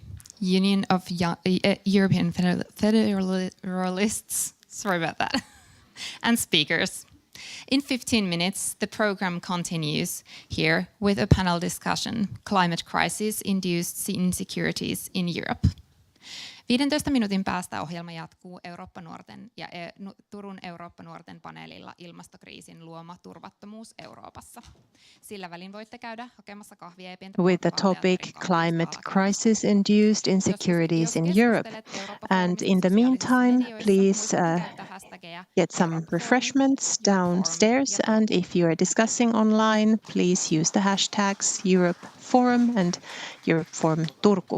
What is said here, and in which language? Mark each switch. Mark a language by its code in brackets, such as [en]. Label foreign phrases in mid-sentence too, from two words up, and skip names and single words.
[en] Union of European Federalists. Sorry about that. And speakers. In 15 minutes, the program continues here with a panel discussion, Climate Crisis-Induced Insecurities in Europe. [fi] 15 minuutin päästä ohjelma jatkuu Eurooppa-nuorten ja Turun Eurooppa-nuorten paneelilla Ilmastokriisin luoma turvattomuus Euroopassa. Sillä välin voitte käydä hakemassa kahvia ja pientä [en] with the topic Climate Crisis-Induced Insecurities in Europe. And in the meantime, please get some refreshments downstairs. And if you are discussing online, please use the hashtags Europe Forum and Europe Forum Turku.